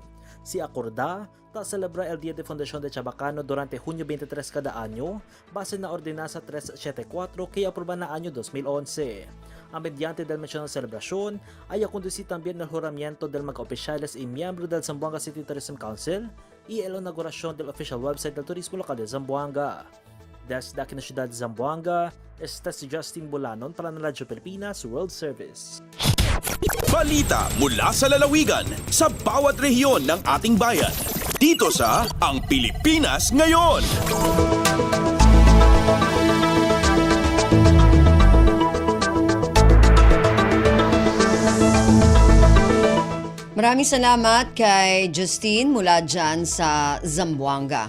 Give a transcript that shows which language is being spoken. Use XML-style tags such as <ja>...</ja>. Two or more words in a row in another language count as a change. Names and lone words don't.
<cbk>Si acorda, ta celebra el Día de Fundación de Chabacano durante junio 23 cada año, base na Ordenanza 374 que aprobó na año 2011. Mediante del mencionado celebración, ay conducir también el juramiento del mga oficiales y miembros del Zamboanga City Tourism Council y la inauguración del</cbk> <en>official website</en> <cbk>del turismo local de Zamboanga. Desde aquí na ciudad de Zamboanga, esta si Justin Bulanon para ng Radyo Pilipinas World Service.</cbk> <tl>Balita mula sa lalawigan sa bawat rehiyon ng ating bayan. Dito sa Ang Pilipinas Ngayon. Maraming salamat kay Justine mula dyan sa Zamboanga.</tl>